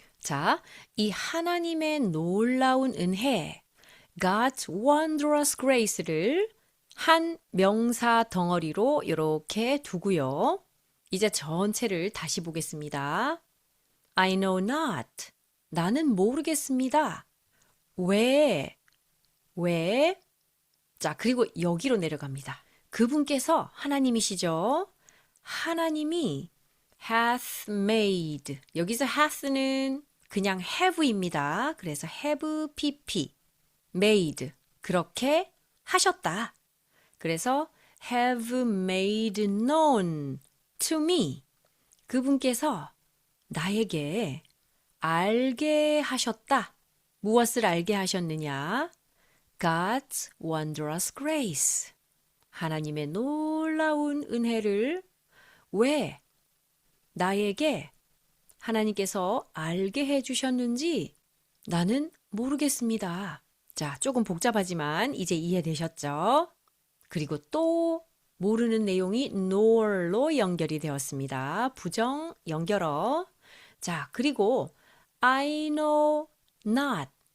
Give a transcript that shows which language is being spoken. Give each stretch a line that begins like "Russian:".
Korean: 자, 이 하나님의 놀라운 은혜
English: God's wondrous grace
Korean: 를 한 명사 덩어리로 이렇게 두고요. 이제 전체를 다시 보겠습니다.
English: I know not.
Korean: 나는 모르겠습니다. 왜? 자, 그리고 여기로 내려갑니다. 그분께서 하나님이시죠. 하나님이
English: hath made.
Korean: 여기서 hath는 그냥 have입니다. 그래서
English: have pp. made.
Korean: 그렇게 하셨다. 그래서
English: have made known to me.
Korean: 그분께서 나에게 알게 하셨다. 무엇을 알게 하셨느냐?
English: God's wondrous grace.
Korean: 하나님의 놀라운 은혜를 왜 나에게 하나님께서 알게 해주셨는지 나는 모르겠습니다. 자, 조금 복잡하지만 이제 이해되셨죠? 그리고 또 모르는 내용이 nor로 연결이 되었습니다. 부정 연결어. 자, 그리고
English: I know not.